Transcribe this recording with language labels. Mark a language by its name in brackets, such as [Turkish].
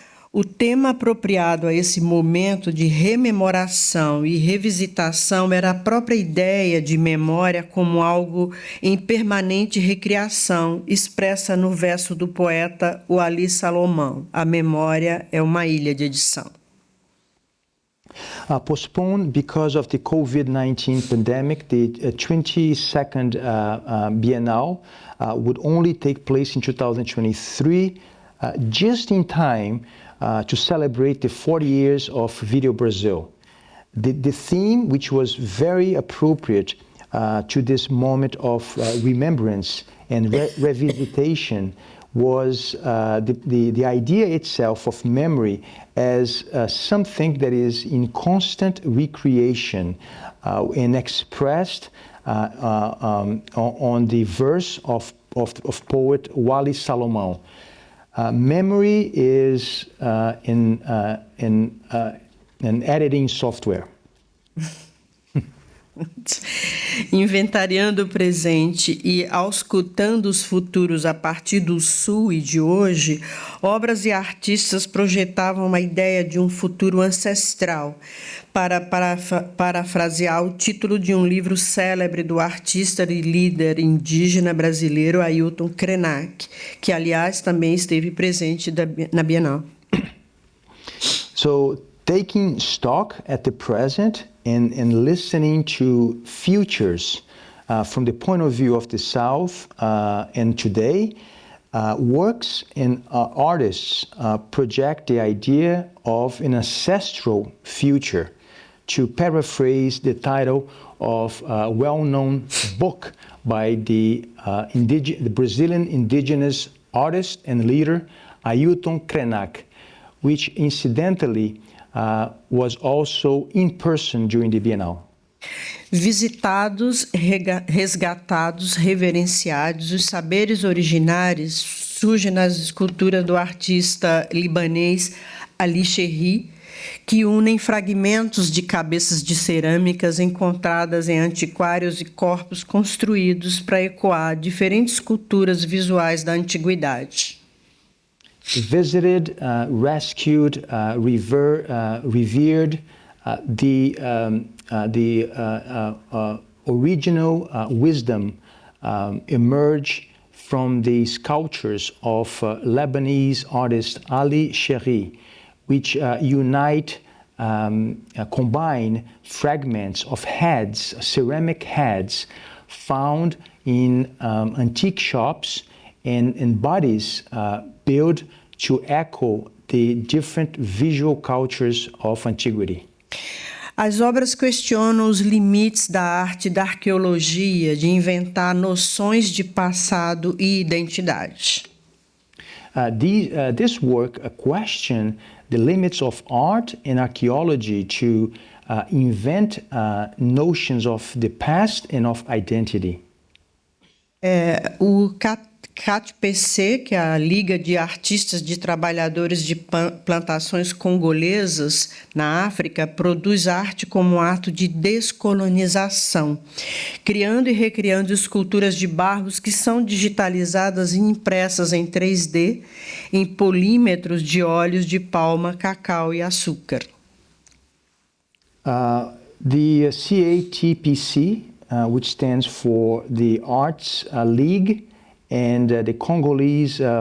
[Portuguese] O tema apropriado a esse momento de rememoração e revisitação era a própria ideia de memória como algo em permanente recriação, expressa no verso do poeta Wally Salomão: a memória é uma ilha de edição. [English] Postponed because of the COVID-19 pandemic, the 22nd Bienal would only take place in 2023, just in time to celebrate the 40 years of Video Brazil. The theme, which was very appropriate to this moment of remembrance and revisitation, was the idea itself of memory as something that is in constant recreation and expressed on the verse of poet Wally Salomão. Memory is an editing software. [Portuguese] Inventariando o presente e auscultando os futuros a partir do Sul e de hoje, obras e artistas projetavam uma ideia de um futuro ancestral, para parafrasear o título de um livro célebre do artista e líder indígena brasileiro Ailton Krenak, que, aliás, também esteve presente na Bienal. [English] So, taking stock at the present and listening to futures from the point of view of the South and today, works and artists project the idea of an ancestral future to paraphrase the title of a well-known book by the Brazilian indigenous artist and leader Ailton Krenak, which incidentally was also in person during the Bienal. [Portuguese] Visitados, resgatados, reverenciados, os saberes originários surgem nas esculturas do artista libanês Ali Cherri, que unem fragmentos de cabeças de cerâmicas encontradas em antiquários e corpos construídos para ecoar diferentes culturas visuais da antiguidade. [English] Visited, rescued, revered the original wisdom emerged from the sculptures of Lebanese artist Ali Cherri, which combine fragments of heads, ceramic heads, found in antique shops and bodies built to echo the different visual cultures of antiquity. [Portuguese] As obras questionam os limites da arte e da arqueologia, de inventar noções de passado e identidade. [English] This work question the limits of art and archaeology to invent notions of the past and of identity. [Portuguese] O CATPC, que é a Liga de Artistas de Trabalhadores de Plantações Congolesas na África, produz arte como ato de descolonização, criando e recriando esculturas de barros que são digitalizadas e impressas em 3D em polímetros de óleos de palma, cacau e açúcar. [English] The CATPC, which stands for the Arts League, and the Congolese